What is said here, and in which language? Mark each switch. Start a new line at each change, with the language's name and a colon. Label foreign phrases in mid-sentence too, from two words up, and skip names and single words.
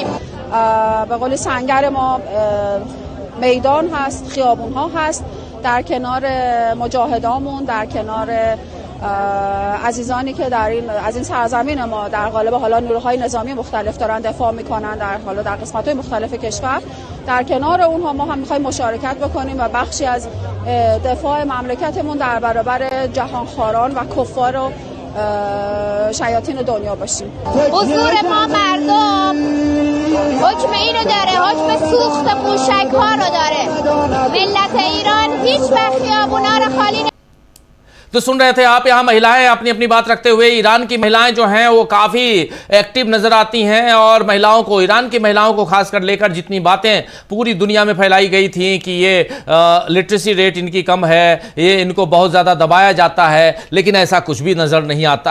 Persian: به قول سنگر ما میدان هست، خیابون ها هست، در کنار مجاهدامون، در کنار عزیزانی که از این سرزمین ما در قالب حالا نیروهای نظامی مختلف دارن دفاع میکنن در قسمت‌های مختلف کشور، در کنار اونها ما هم می‌خوایم مشارکت بکنیم و بخشی از دفاع مملکتمون در برابر جهانخواران و کفار و شیاطین دنیا باشیم. حضور ما مردم حکم اینو داره، حکم سوخت موشک‌ها رو داره. ملت ایران هیچ وقت خیابونا رو خالی
Hindi: तो सुन रहे थे आप, यहां महिलाएं अपनी अपनी बात रखते हुए, ईरान की महिलाएं जो हैं वो काफी एक्टिव नजर आती हैं और महिलाओं को, ईरान की महिलाओं को खासकर लेकर जितनी बातें पूरी दुनिया में फैलाई गई थी कि ये
English: literacy rate
Hindi: इनकी कम है, ये इनको बहुत ज़्यादा दबाया जाता है, लेकिन ऐसा कुछ भी नज़र नहीं आता।